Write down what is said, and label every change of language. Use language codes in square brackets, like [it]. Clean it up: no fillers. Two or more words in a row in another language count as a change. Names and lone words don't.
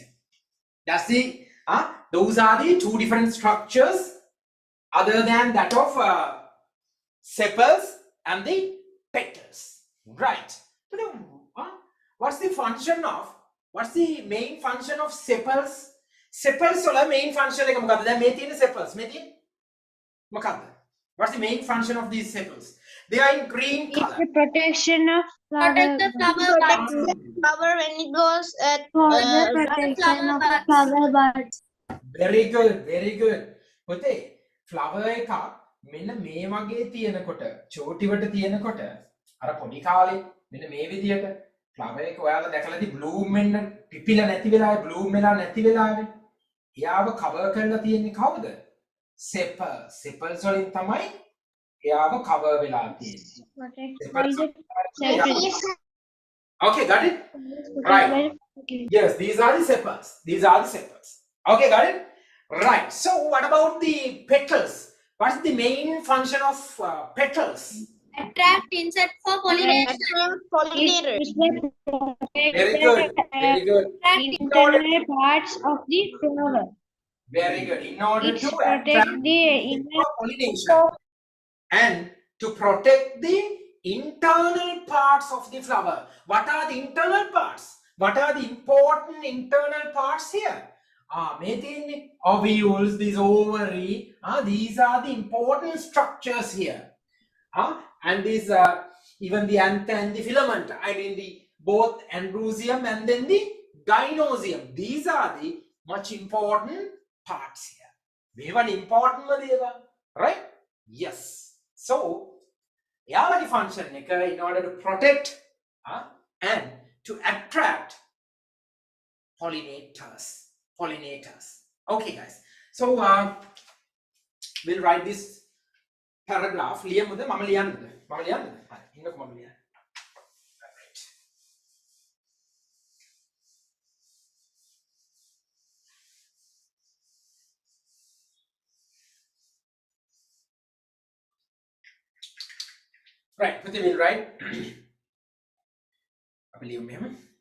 [en] That's the those are the two different structures other than that of sepals and the petals, right? So then, what's the main function of sepals? [si] Sepals වල [en] main function [si] එක මොකක්ද? දැන් මේ තියෙන sepals මේ තියෙන මොකක්ද? [en] What's the main function of these sepals? They are in green It's color. the protection of flower. Protect the flower buds. Flower when it goes at For the protection of the flower buds. Very good. [si] පුතේ flower එකක් මෙන්න මේ වගේ තියෙනකොට චෝටිවට තියෙනකොට අර පොඩි කාලේ මෙන්න මේ විදියට flower එක ඔයාලා දැකලාදී bloom වෙන්න පිපිලා නැති වෙලාවේ bloom වෙලා නැති වෙලාවේ එයාව cover කරලා තියෙන්නේ කවුද? sepals වලින් තමයි එයාව cover වෙලා තියෙන්නේ. [en] Protected by the Sepals. Okay, got it? Right. Yes, these are the sepals. Okay, got it? Right. So what about the petals? What's the main function of petals? Attract insect for pollination. Pollinators. Very good. internal parts of the flower. Very good. In order It to protect attract the for pollination and to protect the internal parts of the flower. What are the internal parts? What are the important internal parts here? [si] මේ තියෙන්නේ [en] ovules, these ovary, these are the important structures here. And these even the anther and the filament, I mean the both androsium and then the gynosium. These are the much important parts here. [si] මේවන් important දේවල්, right? Yes. [en] So යාලගේ function එක in order to protect and to attract pollinators. Okay, guys. So we'll write this paragraph. [si] ලියමුද? මම ලියන්නද? හරි. ඉන්නකො මම ලියන්න. [en] Right. Right. Put we'll write. [si] අපි ලියමු මෙහෙම.